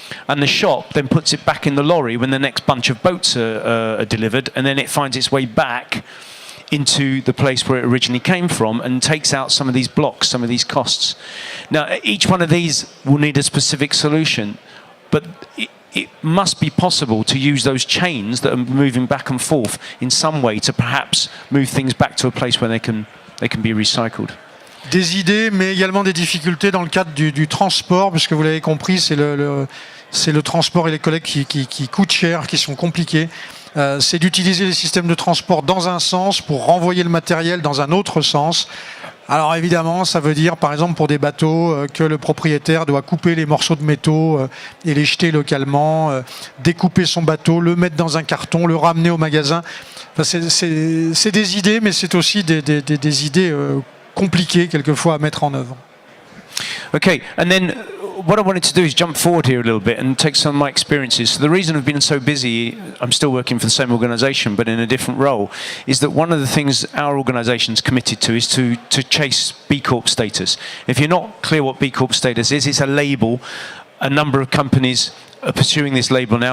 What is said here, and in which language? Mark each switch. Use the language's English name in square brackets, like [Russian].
[English] and the shop then puts it back in the lorry when the next bunch of boats are delivered, and then it finds its way back into the place where it originally came from and takes out some of these blocks, some of these costs. Now, each one of these will need a specific solution, but it must be possible to use those chains that are moving back and forth in some way to perhaps move things back to a place where they can be recycled. [French] Des idées, mais également des difficultés dans le cadre du transport, puisque vous l'avez compris, c'est le transport et les collectes qui coûtent cher, qui sont compliqués. C'est d'utiliser les systèmes de transport dans un sens pour renvoyer le matériel dans un autre sens. Alors évidemment, ça veut dire, par exemple, pour des bateaux, que le propriétaire doit couper les morceaux de métaux et les jeter localement, découper son bateau, le mettre dans un carton, le ramener au magasin. Enfin, c'est des idées, mais c'est aussi des idées compliquées quelquefois à mettre en œuvre. [English] Okay, and then what I wanted to do is jump forward here a little bit and take some of my experiences. So the reason I've been so busy, I'm still working for the same organisation but in a different role, is that one of the things our organisation's committed to is to chase B Corp status. If you're not clear what B Corp status is, it's a label. A number of companies are pursuing this label now.